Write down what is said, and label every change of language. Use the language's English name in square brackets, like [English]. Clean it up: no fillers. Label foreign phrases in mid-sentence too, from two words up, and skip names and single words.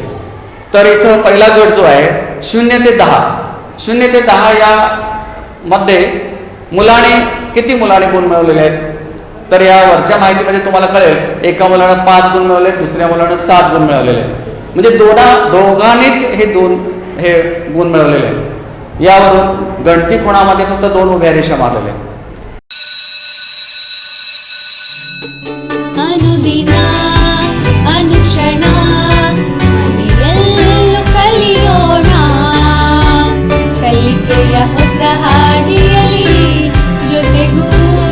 [Marathi] तर इथं पहिला गट जो आहे 0 ते 10 या मध्ये किती मुलाने गुण मिळवलेले आहेत. तर या वरच्या माहितीमध्ये तुम्हाला कळेल एका मुलानं 5 गुण मिळवले, दुसऱ्या मुलानं 7 गुण मिळवलेले आहेत. म्हणजे दोघांनीच हे गुण मिळवलेले आहेत. यावरून गणती कोणामध्ये फक्त 2 उभ्या रेषा मारलेल्या आहेत. [Kannada] ಅನುದಿನ ಅನುಕ್ಷಣ ಮನೆಯಲ್ಲೂ ಕಲಿಯೋಣ ಕಲಿಕೆಯ ಹೊಸ ಹಾದಿಯಲ್ಲಿ ಜೊತೆಗೂ